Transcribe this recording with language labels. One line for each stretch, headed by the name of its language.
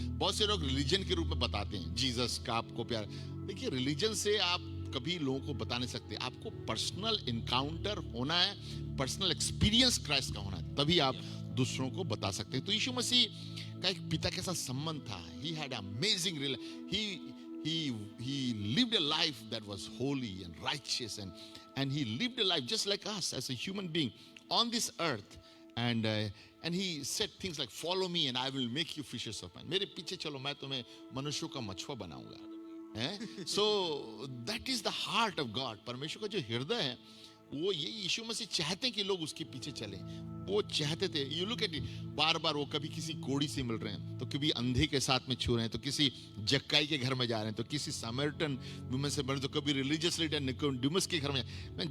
Hindi: बहुत से लोग रिलीजन के रूप में बताते हैं जीसस का आपको प्यार। देखिए रिलीजन से आप कभी लोगों को बता नहीं सकते। आपको पर्सनल इनकाउंटर होना है, पर्सनल एक्सपीरियंस क्राइस्ट का होना है, तभी आप दूसरों को बता सकते हैं। तो यीशु मसीह का एक पिता के साथ संबंध था।
English: He had amazing he lived a life that was holy and righteous and he lived a life just like us as a human being on this earth and he said things like follow me and I will make you fishers of men।
Hindi: मेरे पीछे चलो मैं तुम्हें मनुष्यों का मछुआ बनाऊंगा।
English: So that is the heart of God।
Hindi: परमेश्वर का जो हृदय है वो ये यीशु मसीह चाहते हैं कि लोग उसके पीछे चलें। वो चाहते थे।
English: you look at it,
Hindi: बार बार वो कभी किसी कोढ़ी से मिल रहे हैं, तो कभी अंधे के साथ में छू रहे हैं, तो किसी जक्काई के घर में जा रहे हैं, तो किसी सामरिटन वुमन से मिल, तो कभी रिलीजियस लीडर निकोडिमस के घर में।